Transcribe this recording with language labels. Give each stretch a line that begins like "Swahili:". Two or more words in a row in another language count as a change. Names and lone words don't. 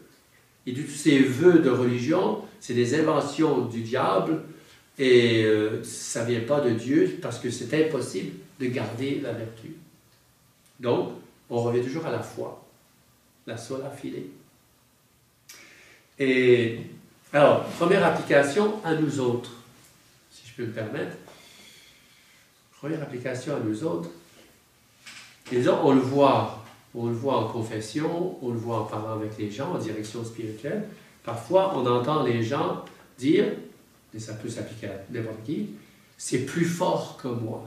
French: Et tous ces vœux de religion, c'est des inventions du diable, et ça ne vient pas de Dieu, parce que c'est impossible de garder la vertu. Donc, on revient toujours à la foi, la
Latin: sola fide.
French: Et Alors, première application à nous autres, si je peux me permettre. Première application à nous autres. Et disons, on le voit en confession, on le voit en parlant avec les gens, en direction spirituelle. Parfois, on entend les gens dire, et ça peut s'appliquer à n'importe qui, c'est plus fort que moi.